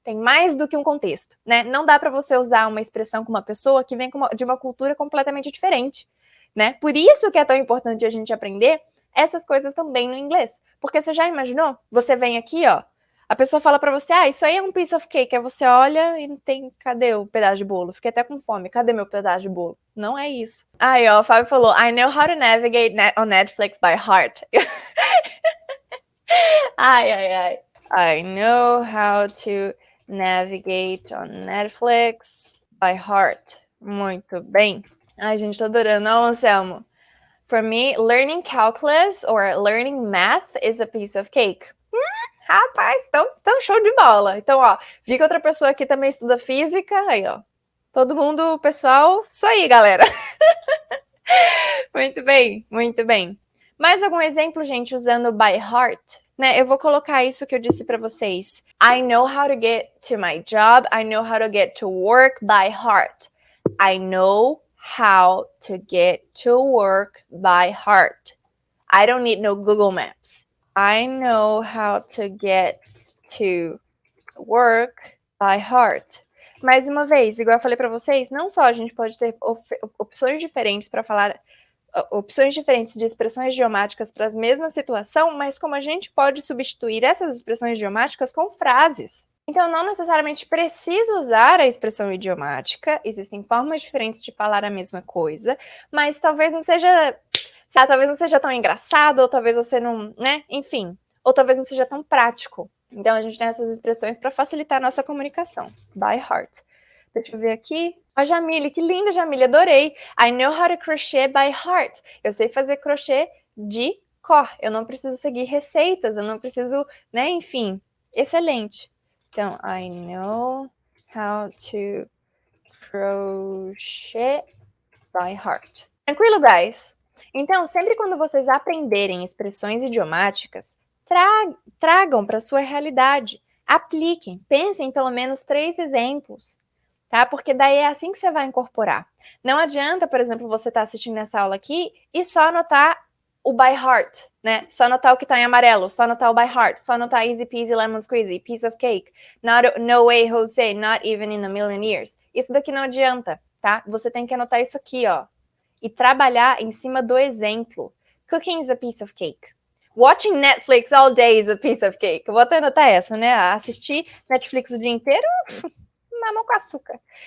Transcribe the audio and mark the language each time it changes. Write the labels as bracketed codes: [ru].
[pt] Tem mais do que um contexto, né? Não dá para você usar uma expressão com uma pessoa que vem de uma cultura completamente diferente, né? Por isso que é tão importante a gente aprender essas coisas também no inglês. Porque você já imaginou? Você vem aqui, ó, a pessoa fala pra você, isso aí é um [en] piece of cake. [pt] Aí você olha e não tem, cadê o pedaço de bolo? Fiquei até com fome, cadê meu pedaço de bolo? Não é isso. [en] Aí, ó, [pt] o Fábio falou, [en] I know how to navigate on Netflix by heart. Ai. I know how to navigate on Netflix by heart. [pt] Muito bem. Ai, gente, tô adorando. Não, Anselmo. [en] For me, learning calculus or learning math is a piece of cake. [pt] Rapaz, então show de bola. Então, ó, vi que outra pessoa aqui também estuda física, aí, ó. Todo mundo, pessoal, isso aí, galera. Muito bem, muito bem. Mais algum exemplo, gente, usando by heart? Né, eu vou colocar isso que eu disse para vocês. [en] I know how to get to my job. I know how to get to work by heart. I know how to get to work by heart. I don't need no Google Maps. I know how to get to work by heart. [pt] Mais uma vez, igual eu falei para vocês, não só a gente pode ter opções diferentes para falar, opções diferentes de expressões idiomáticas para a mesma situação, mas como a gente pode substituir essas expressões idiomáticas com frases. Então, não necessariamente precisa usar a expressão idiomática, existem formas diferentes de falar a mesma coisa, mas talvez não seja... talvez não seja tão engraçado, ou talvez você não, né? Enfim, ou talvez não seja tão prático. Então, a gente tem essas expressões para facilitar a nossa comunicação. [en] By heart. [pt] Deixa eu ver aqui. A Jamile, que linda, Jamile, adorei. [en] I know how to crochet by heart. [pt] Eu sei fazer crochê de cor. Eu não preciso seguir receitas, eu não preciso, né? Enfim, excelente. [en] Então, I know how to crochet by heart. [pt] Tranquilo, [en] guys? [pt] Então, sempre quando vocês aprenderem expressões idiomáticas, tragam para sua realidade, apliquem, pensem em pelo menos 3 exemplos, tá? Porque daí é assim que você vai incorporar. Não adianta, por exemplo, você estar assistindo essa aula aqui e só anotar o by heart, né? Só anotar o que tá em amarelo, só anotar [en] o by heart, só anotar easy peasy lemon squeezy, piece of cake, no way, Jose, not even in a million years. [pt] Isso daqui não adianta, tá? Você tem que anotar isso aqui, ó, e trabalhar em cima do exemplo. [en] Cooking is a piece of cake. Watching Netflix all day is a piece of cake. [pt] Eu vou até anotar essa, né? Assistir Netflix o dia inteiro, mamão com açúcar.